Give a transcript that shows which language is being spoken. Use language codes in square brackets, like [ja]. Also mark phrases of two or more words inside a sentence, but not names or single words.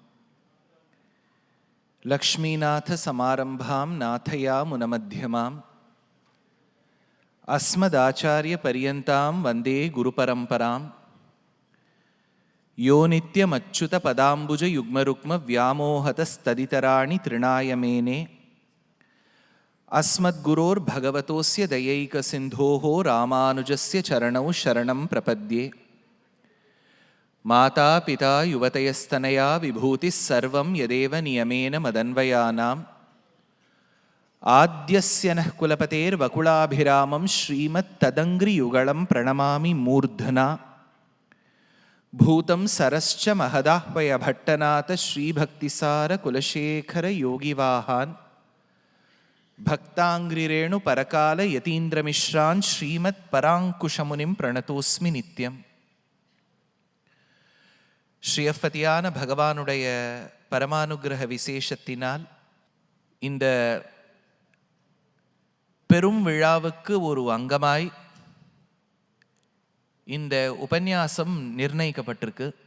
[sa] लक्ष्मीनाथसमारम्भां नाथयामुनमध्यमाम् अस्मदाचार्यपर्यन्तां वन्दे गुरुपरम्पराम्. यो नित्यमच्युतपदाम्बुजयुग्मरुक्म व्यामोहतस्तदितराणि तृणाय मेने अस्मद्गुरोर्भगवतोस्य दयैकसिन्धोः रामानुजस्य चरणौ शरणं प्रपद्ये. माता पिता युवतयस्तनया विभूतिः सर्वं यदेव नियमेन मदन्वयानाम्. आद्यस्य नः कुलपतेर्वकुलाभिरामं श्रीमत्तदङ्घ्रियुगलं प्रणमामि मूर्धना. भूतं सरश्च महदाह्वयभट्टनाथ श्रीभक्तिसारकुलशेखरयोगिवाहान् भक्तांग्रिरेणु परकाल यतीन्द्रमिश्रान् श्रीमत् परांकुशमुनिं प्रणतोस्मि नित्यम्. [ta] ஸ்ரீயப்பதியான பகவானுடைய பரமானுகிரக விசேஷத்தினால் இந்த பெரும் விழாவுக்கு ஒரு அங்கமாய் இந்த உபன்யாசம் நிர்ணயிக்கப்பட்டிருக்கு.